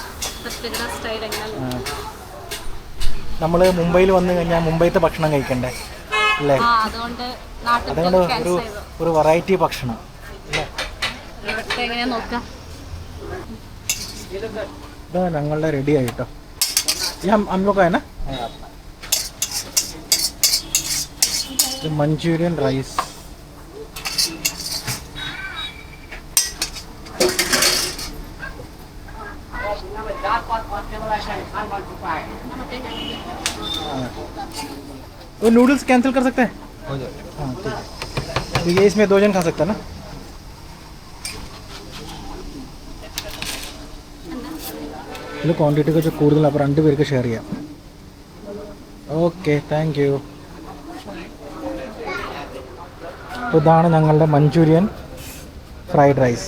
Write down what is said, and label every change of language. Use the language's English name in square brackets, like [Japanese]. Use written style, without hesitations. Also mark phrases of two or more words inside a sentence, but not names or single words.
[Malayalam] നമ്മൾ മുംബൈയിൽ വന്നു കഴിഞ്ഞാൽ മുംബൈത്തെ ഭക്ഷണം കഴിക്കണ്ടേ അല്ലേ? അതുകൊണ്ട് ഒരു വെറൈറ്റി ഭക്ഷണം അല്ലേ? ഇതാ ഞങ്ങളുടെ റെഡി ആയിട്ടോ. [Hindi] हम लोग का है ना [English] Manchurian rice. [Hindi] वो [English] noodles cancel [Hindi] कर सकते हैं? हो जाएगा. हाँ ठीक है. तो ये इसमें 2 जन खा सकता है ना? [Malayalam] ഇതിൽ ക്വാണ്ടിറ്റി കുറച്ച് കൂടുതലാണ്, അപ്പോൾ 2 പേർക്ക് ഷെയർ ചെയ്യാം. ഓക്കെ, [English] thank you. [Malayalam] അപ്പോൾ ഇതാണ് ഞങ്ങളുടെ മഞ്ചൂരിയൻ [English] fried rice.